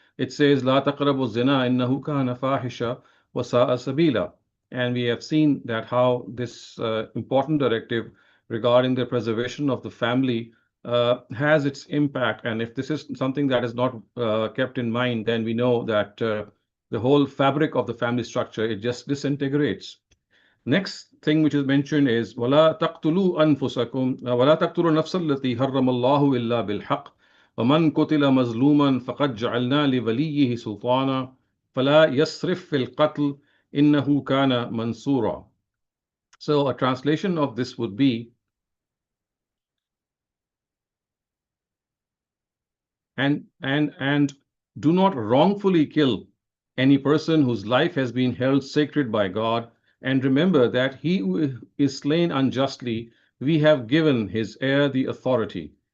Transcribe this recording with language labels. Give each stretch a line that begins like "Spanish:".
English: It says,
Arabic: "La taqrabu zina innahu kana fahisha wa sa'a sabila,"
English: and we have seen that how this important directive regarding the preservation of the family has its impact. And if this is something that is not kept in mind, then we know that the whole fabric of the family structure, it just disintegrates. Next thing which is mentioned is
Arabic: وَلَا تَقْتُلُوا أَنفُسَكُمْ وَلَا تَقْتُلُوا النَّفْسَ الَّتِي حَرَّمَ اللَّهُ إِلَّا بِالْحَقِّ وَمَنْ قُتِلَ مَظْلُومًا فَقَدْ جَعَلْنَا لِوَلِيِّهِ سُلْطَانًا فَلَا يَسْرِفْ فِي الْقَتْلِ إِنَّهُ كَانَ مَنْصُورًا.
English: So a translation of this would be, and do not wrongfully kill any person whose life has been held sacred by God, and remember that he who is slain unjustly, we have given his heir the authority.